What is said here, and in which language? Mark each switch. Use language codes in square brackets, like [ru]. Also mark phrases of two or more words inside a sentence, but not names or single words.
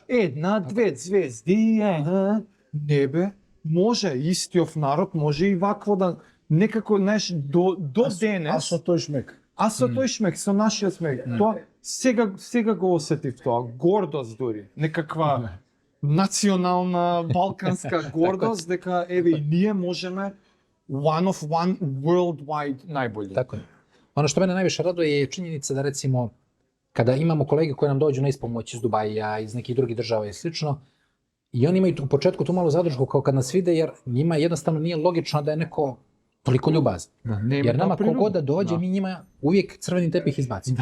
[mk] Една, две звезди, не бе, може истиот народ, може и вакво да некако, знаеш, до денес. А со тој шмек. А со тој шмек, со нашиот шмек. Тоа сега го осетив тоа, гордост дури, некаква национална балканска гордост дека еве и ние можеме [en] one worldwide [mk] најбољи. [bs] Tako je. Ono što mene najviše raduje je činjenica da recimo kada imamo kolege koji nam dođu na ispomoć iz Dubaja, iz nekih drugih država i slično, i oni imaju u početku tu malu zadršku kao kad nas vide, jer njima jednostavno nije logično da je neko toliko ljubazan. Jer nama kogod da dođe, mi njima uvijek crveni tepih izbacimo.